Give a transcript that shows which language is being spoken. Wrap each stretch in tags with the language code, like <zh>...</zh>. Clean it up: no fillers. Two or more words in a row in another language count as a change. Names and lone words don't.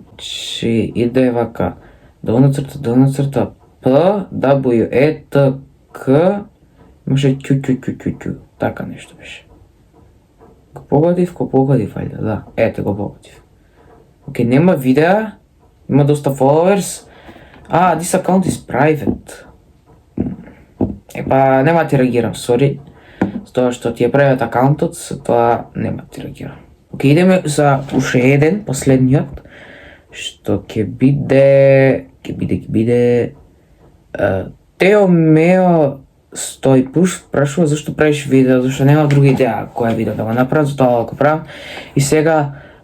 <mk>Че иде вака. Долнацрта П, W, E, T, К, имаше Q, така нешто беше. Го погодив, ајде, да, ете го погодив. Океј, нема видеа, има доста followers.</mk> <en>This account is private.</en> <mk>Епа, нема ти реагирам, сори. С тоа што ти е private акаунтот, со тоа нема ти реагирам. Океј, идеме за уште еден, последниот, што ќе биде... Тео Мео стои пуш, прашува зашто правиш видео, зашто нема друга идеја која видео да го направам, затоа го правам.</mk>